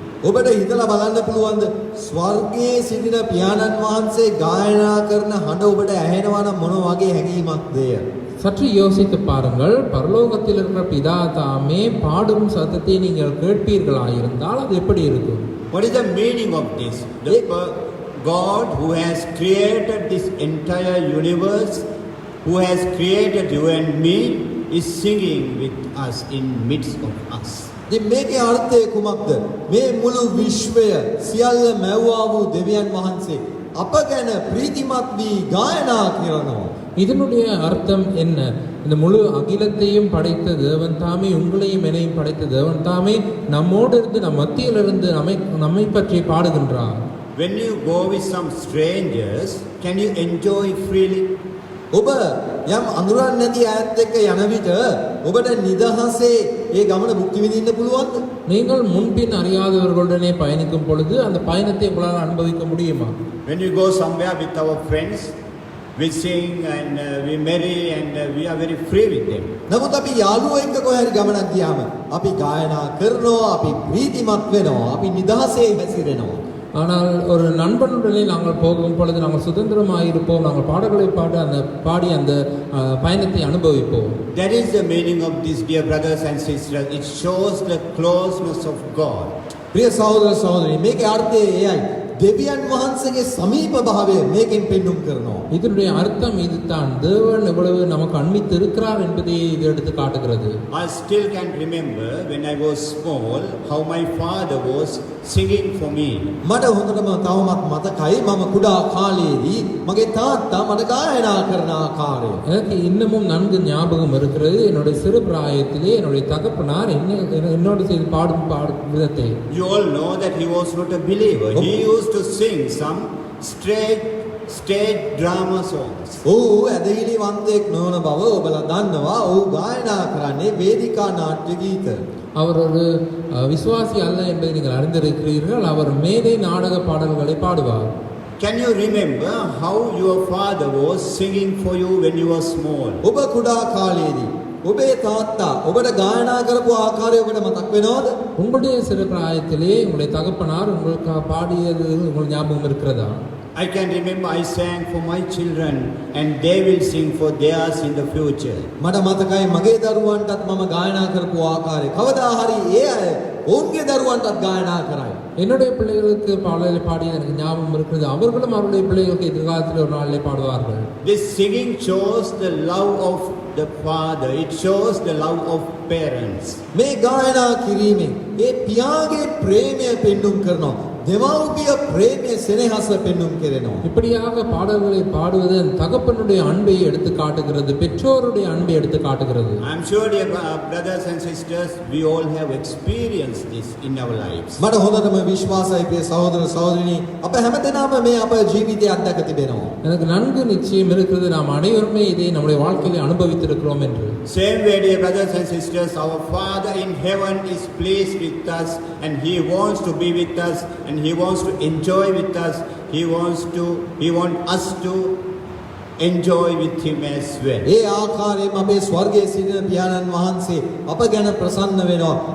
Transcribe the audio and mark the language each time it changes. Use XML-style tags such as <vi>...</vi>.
<si>ඔබට හිතලා බලන්න පුළුවන්ද ස්වර්ගයේ සිටින පියාණන් වහන්සේ ගායනා කරන හඬ ඔබට ඇහෙනවා නම් මොන වගේ හැඟීමක්ද?</si> <ta>சற்று யோசித்து பாருங்கள் பரலோகத்தில் இருக்கிற பிதா தாமே பாடும் சத்தத்தை நீங்கள் கேட்பீர்களாயிருந்தால் அது எப்படி இருக்கும்?</ta> <en>What is the meaning of this? The God who has created this entire universe, who has created you and me, is singing with us in midst of us.</en> <si>ඉතින් මේකේ අර්ථය කුමක්ද? මේ මුළු විශ්වය සියල්ල මැව්වා වූ දෙවියන් වහන්සේ අප ගැන ප්‍රීතිමත් වී ගායනා කරනවා.</si> <ta>இதனுடைய அர்த்தம் என்ன? இந்த முழு அகிலத்தையும் படைத்த தேவன் தாமே உங்களையும் என்னையும் படைத்த தேவன் தாமே நம்மோடு இருந்து நம் மத்தியில் இருந்து நம்மை பற்றி பாடுகின்றார்.</ta> <en>When you go with some strangers, can you enjoy freely?</en> <si>ඔබ යම් අඳුරන්නේ නැති ඈත් එක්ක යන විට ඔබට නිදහසේ ඒ ගමන භුක්ති විඳින්න පුළුවන්ද?</si> <ta>நீங்கள் முன்பின் அறியாதவர்களுடனே பயணிக்கும் பொழுது அந்த பயணத்தை உங்களால் அனுபவிக்க முடியுமா?</ta> <en>When you go somewhere with our friends, we sing and we merry and we are very free with them.</en> <si>නමුත් අපි යාළුවෝ එක්ක කොහේ හරි ගමනක් ගියාම අපි ගායනා කරනවා, අපි ප්‍රීතිමත් වෙනවා, අපි නිදහසේ හැසිරෙනවා.</si> <ta>ஆனால் ஒரு நண்பனுடனே நாங்கள் போகும் பொழுது நாங்கள் சுதந்திரமாக இருப்போம், நாங்கள் பாடல்களை பாடி அந்த பயணத்தை அனுபவிப்போம்.</ta> <en>That is the meaning of this, dear brothers and sisters. It shows the closeness of God.</en> <si>ප්‍රිය සහෝදර සහෝදරනි, මේකේ අර්ථය එයයි. දෙවියන් වහන්සේගේ සමීප භාවය මේකෙන් පෙන්වුම් කරනවා.</si> <ta>இதனுடைய அர்த்தம் இதுதான், தேவன் எவ்வளவு நமக்கு அண்மித்து இருக்கிறார் என்பதை இது எடுத்து காட்டுகிறது.</ta> <en>I still can remember when I was small how my father was singing for me.</en> <si>මට හොඳටම තවමත් මතකයි මම කුඩා කාලයේදී මගේ තාත්තා මට ගායනා කරන ආකාරය.</si> <ta>எனக்கு இன்னமும் நன்கு ஞாபகம் இருக்கிறது. என்னுடைய சிறு பிராயத்திலே என்னுடைய தகப்பனார் என்னோடு செய்து பாடும் விதத்தை.</ta> <en>You all know that he was not a believer. He used to sing some stage drama songs.</en> <si>ඔහු ඇදහිලිවන්තයෙක් නොවන බව ඔබලා දන්නවා. ඔහු ගායනා කරන්නේ වේදිකා නාට්‍ය ගීත.</si> <ta>அவர் ஒரு விசுவாசி அல்ல என்பதை நீங்கள் அறிந்திருக்கிறீர்கள். அவர் மேடை நாடக பாடல்களை பாடுவார்.</ta> <en>Can you remember how your father was singing for you when you were small?</en> <si>ඔබ කුඩා කාලයේදී ඔබේ තාත්තා ඔබට ගායනා කරපු ආකාරය ඔබට මතක් වෙනවද?</si> <ta>உங்களுடைய சிறு பிராயத்திலே உங்களுடைய தகப்பனார் உங்களுக்கு பாடியது உங்களுக்கு ஞாபகம் இருக்கிறதா?</ta> <en>I can remember I sang for my children and they will sing for theirs in the future.</en> <si>මට මතකයි මගේ දරුවන්ටත් මම ගායනා කරපු ආකාරය. කවදා හරි ඒ අය ඔවුන්ගේ දරුවන්ටත් ගායනා කරයි.</si> <ta>என்னுடைய பிள்ளைகளுக்கு பாடலை பாடியது எனக்கு ஞாபகம் இருக்கிறது. அவர்களும் அவருடைய பிள்ளைகளுக்கு எதிர்காலத்தில் ஒரு நாளிலே பாடுவார்கள்.</ta> <en>This singing shows the love of the father. It shows the love of parents.</en> <si>මේ ගායනා කිරීමෙන් ඒ පියාගේ ප්‍රේමය පෙන්눔 කරනවා. දෙමව්පිය ප්‍රේමය සෙනෙහස පෙන්눔 කරනවා.</si> <ta>இப்படியாக பாடல்களை பாடுவது தகப்பனுடைய அன்பை எடுத்து காட்டுகிறது, பெற்றோருடைய அன்பை எடுத்து காட்டுகிறது.</ta> <en>I am sure, dear brothers and sisters, we all have experienced this in our lives.</en> <si>මට හොඳටම විශ්වාසයි ප්‍රිය සහෝදර සහෝදරිනි, අප හැමදෙනාම මේ අපේ ජීවිතයේ අත්දැක තිබෙනවා.</si> <ta>எனக்கு நன்கு நிச்சயம் இருக்கிறது, நாம் அனைவருமே இதை நம்முடைய வாழ்க்கையிலே அனுபவித்திருக்கிறோம் என்று.</ta> <en>Same way, dear brothers and sisters, our Father in heaven is pleased with us and He wants to be with us and He wants to enjoy with us. He wants us to enjoy with Him as well.</en> <si>ඒ ආකාරයෙන්ම අපේ ස්වර්ගයේ සිටින පියාණන් වහන්සේ අප ගැන ප්‍රසන්න වෙනවා.</si>